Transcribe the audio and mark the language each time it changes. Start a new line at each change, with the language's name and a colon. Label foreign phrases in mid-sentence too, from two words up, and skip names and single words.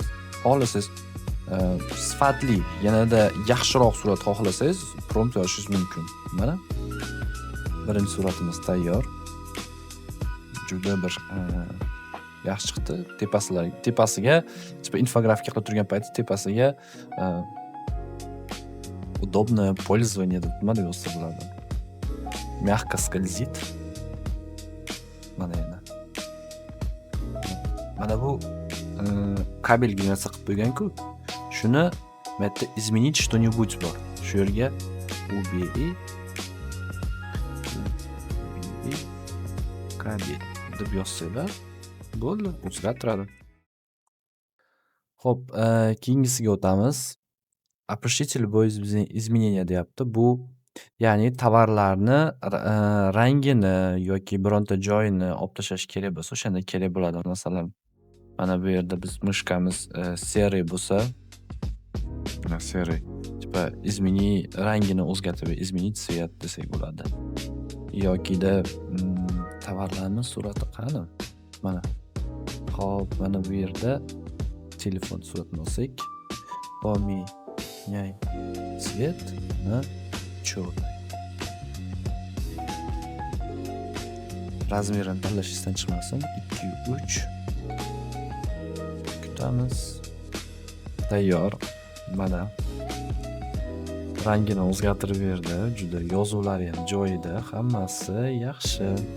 Uzbek: Xohlasangiz sifatli, yanada yaxshiroq surat xohlasangiz prompt yozishingiz mumkin. Mana birinchi suratimiz tayyor. Juda bir yaxshi chiqdi. Tepasiga infografika qilib turgan payti tepasiga
Russian: удобное пользование
Uzbek: deb nima deb yozsa bo'ladi.
Russian: Мягко скользит.
Uzbek: Mana yana. Mana bu kabel generatsiya qilib qo'ygan-ku. Shuni bu yerda
Russian: изменить что-нибудь
Uzbek: bor. Shu yerga UBI kabel deb yozsanglar bo'ldi, o'zgartiradi. Xo'p, keyingisiga o'tamiz.
Russian: Опишите любое изменение deyapti.
Uzbek: Bu ya'ni tovarlarni rangini yoki bironta joyini olib tashlash kerak bo'lsa, o'shanda kerak bo'ladi. Masalan, mana bu yerda biz mushkamiz serый bo'lsa, serый, измени rangini o'zgartirib,
Russian: изменить цвет
Uzbek: desak bo'ladi. Yokida tovarlarning surati qani? Mana. Xo'p, mana bu yerda telefon suratini olsak,
Russian: поменяй цвет на черный.
Uzbek: Razmerini tanlashingizdan chiqmasin. 2, 3. Kutamiz. Tayyor. Mana. Rangini o'zgartirib berdi. Juda yozuvlari ham joyida, hammasi yaxshi.